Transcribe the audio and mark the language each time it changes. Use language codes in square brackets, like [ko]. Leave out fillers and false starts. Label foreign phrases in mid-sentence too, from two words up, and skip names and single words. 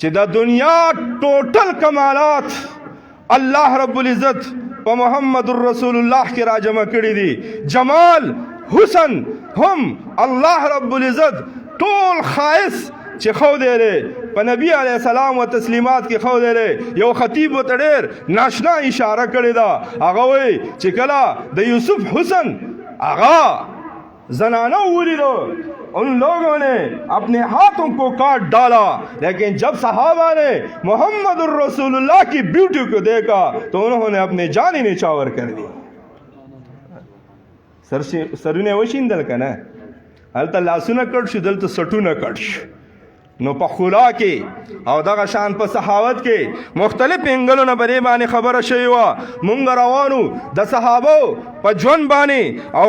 [ps] د دنیا ټوټل کمالات الله رب العزت په محمد رسول الله کې راجمع کړي دي جمال حسن هم الله رب العزت ټول خاص چې خو دی په نبی علیه السلام و تسلیمات کې خو دی یو خطیب ورته ډېر ناشنا اشاره کړې ده هغه وایي چې کله د یوسف حسن هغه زنانه ولیدو [ur] ان لوگوں نے اپنے ہاتھوں کو کاٹ ڈالا لیکن جب صحابہ نے محمد الرسول اللہ کی بیوٹی کو دیکھا تو انہوں نے اپنے جان ہی نچاور کر دی [ps] سرونه وشیندل کنه هلته لاسونه کټ شو دلته سټونه کټ شو نو په خلا کې او دغه شان په صحاوت کې مختلف انګلونه بری باندې خبره شوی و مونږ روانو د صحابه په ژوند باندې او